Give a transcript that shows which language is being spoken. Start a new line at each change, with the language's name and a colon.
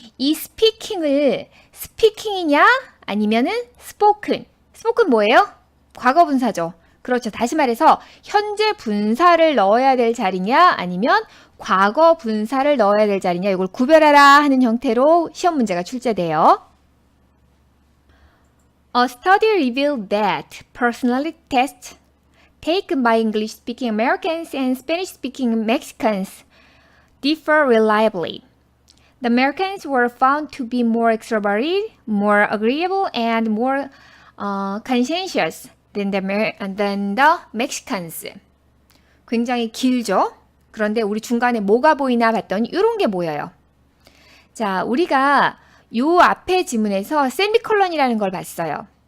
Korean: 이 스피킹을 스피킹이냐 아니면은 spoken. spoken 뭐예요? 과거 분사죠. 그렇죠. 다시 말해서 현재 분사를 넣어야 될 자리냐 아니면 과거 분사를 넣어야 될 자리냐 이걸 구별하라 하는 형태로 시험 문제가 출제돼요.
English: A study revealed that personality tests taken by English-speaking Americans and Spanish-speaking Mexicans differ reliably. The Americans were found to be more extroverted, more agreeable, and more conscientious than the Mexicans.
Korean: 굉장히 길죠? 그런데 우리 중간에 뭐가 보이나 봤더니 이런 게 보여요. 자, 우리가 요 앞에 지문에서 세미콜론이라는 걸 봤어요.